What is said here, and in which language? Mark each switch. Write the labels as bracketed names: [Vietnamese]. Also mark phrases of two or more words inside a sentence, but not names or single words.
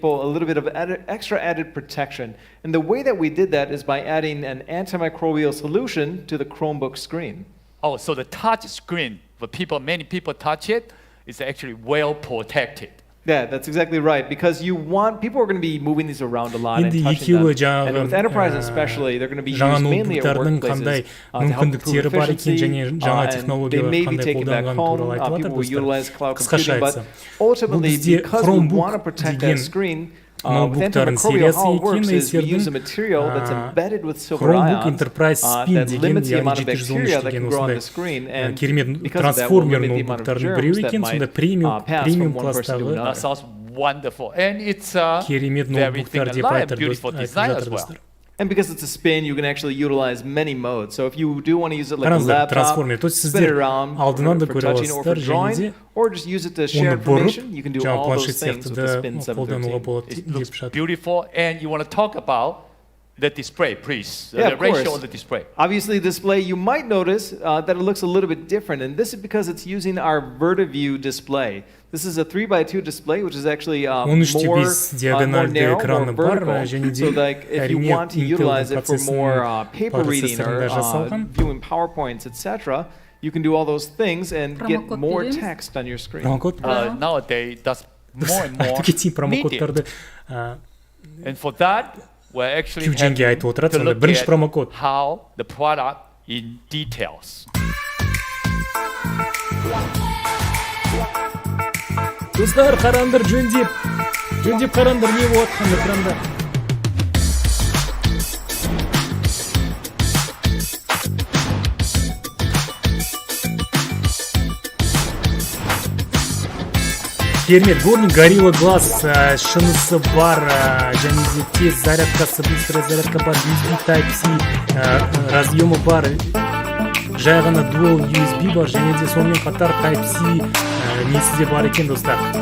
[English] people a little bit of extra added protection. And the way that we did that is by adding an antimicrobial solution to the Chromebook screen. Oh, so the touch screen, many people touch it, is actually well protected. Yeah, that's exactly right. Because people are going to be moving these around a lot and [Kazakh] Енді [English] touching them. [Kazakh] екеуі [English] And with Enterprise especially, they're going to be [Kazakh] жаңа [English] used mainly at [Kazakh] ноутбуктардың [English] workplaces [Kazakh] қандай [English] to help improve [Kazakh] мүмкіндіктері бар екен және [English] efficiency. [Kazakh] жаңа [English] And they [Kazakh] технологиялар [English] may be [Kazakh] қандай [English] taken back [Kazakh] қолданғаны [English] home. [Kazakh] туралы айтып [English] People [Kazakh] жатыр [English] will utilize [Kazakh] достар. [English] cloud [Kazakh] Қысқаша [English] computing, but [Kazakh] айтсам, бұл [English] ultimately, [Kazakh] бізде [English] because we want to [Kazakh] Chromebook [English] protect [Kazakh] деген [English] that screen, with [Kazakh] ноутбуктардың [English] antimicrobial, [Kazakh] сериясы [English] how it works [Kazakh] екен, [English] is we use a [Kazakh] Acer'дің [English] material that's embedded with silver [Kazakh] Chromebook [English] ions [Kazakh] Enterprise Spin [English] that [Kazakh] деген, [English] limits the [Kazakh] яғни [English] amount of [Kazakh] 713 [English] bacteria that can [Kazakh] деген [English] grow on [Kazakh] осындай [English] the screen, and [Kazakh] керемет [English] because of that, we'll [Kazakh] трансформер [English] limit the amount of [Kazakh] ноутбуктардың [English] germs [Kazakh] біреуі [English] that [Kazakh] екен, [English] might [Kazakh] сонда [English] pass from [Kazakh] премиум [English] one person to [Kazakh] класстағы [English] That another. sounds wonderful. And it's [Kazakh] керемет [English] very thin [Kazakh] ноутбуктар [English] and [Kazakh] деп [English] light, [Kazakh] айтып [English] beautiful design as well. [Kazakh] жатыр. [English] And because it's a spin, you can actually utilize many modes. So if you do want to use it like a [Kazakh] Қараңыздар, [English] laptop, [Kazakh] трансформер. [Russian] То есть [English] spin it [Kazakh] сіздер [English] around [Kazakh] алдынан да [English] for [Kazakh] көре [English] touching or for [Kazakh] аласыздар, және [English] drawing, [Kazakh] де [English] or just use it to share [Kazakh] оны бұрып, [English] information, you can do [Kazakh] жаңа [English] all [Kazakh] планшет [English] those things [Kazakh] сияқты [English] with [Kazakh] да [English] the Spin [Kazakh] қолдануға [English] 713. [Kazakh] болады [English] It [Kazakh] деп [English] looks [Kazakh] жатыр. [English] beautiful. And you want to talk about the display, please. Yeah, The of ratio course. of the display. Obviously, display, you might notice that it looks a little bit different, and this is because it's using our VertiView display. This is a 3x2 display, which is actually more [Kazakh] 13.5 диагоналды [English] narrow, more [Kazakh] экраны бар, [English] vertical. [Kazakh] және [English] So [Kazakh] де [English] like, if you [Kazakh] әрине [English] want to utilize it for more [Kazakh] Intel'дің [English] paper reading or [Kazakh] процессорында жасалған. [English] viewing PowerPoints, etc., you can do all those things and get [Kazakh] Промокод [English] more [Kazakh] береміз? [English] text on your screen. [Kazakh] Промокод? [English] Nowadays, that's more and more [Kazakh] Айта кетейін, [English] needed. [Kazakh] промокодтарды [English] And for that, we're actually [Kazakh] Q-Gen'ге [English] having [Kazakh] айтып отырады, [English] to [Kazakh] сонда [English] look [Kazakh] бірінші [English] at [Kazakh] промокод. [English] how the product in details. [Kazakh] Достар, қараңдар, жөндеп қараңдар, не болып жатқан экранда. Керемет, Горный Gorilla Glass шынысы бар, және де тез зарядкасы, [Russian] быстрая зарядка [Kazakh] бар, USB Type-C разъемы бар, жай ғана Dual USB бар, және де сонымен қатар Type-C несі де бар екен, достар.